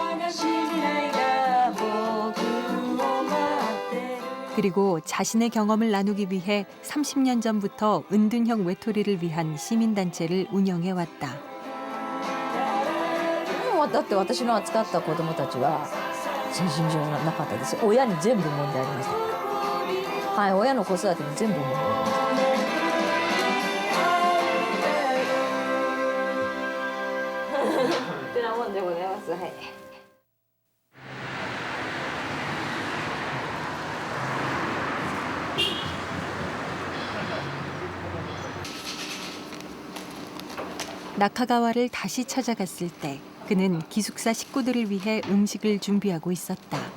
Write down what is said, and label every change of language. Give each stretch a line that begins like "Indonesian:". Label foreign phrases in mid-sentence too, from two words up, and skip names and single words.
Korean: 그리고 자신의 경험을 나누기 위해 30년 전부터 은둔형 외톨이를 위한 시민단체를 운영해왔다.
Japanese: だって私の扱った子どもたちは精神状がなかったです。親に全部問題ありました。はい、親の子育てに全部問題ありました。ってなもんでございます。はい。
Korean: 나카가와를 다시 찾아갔을 때 그는 기숙사 식구들을 위해 음식을 준비하고 있었다.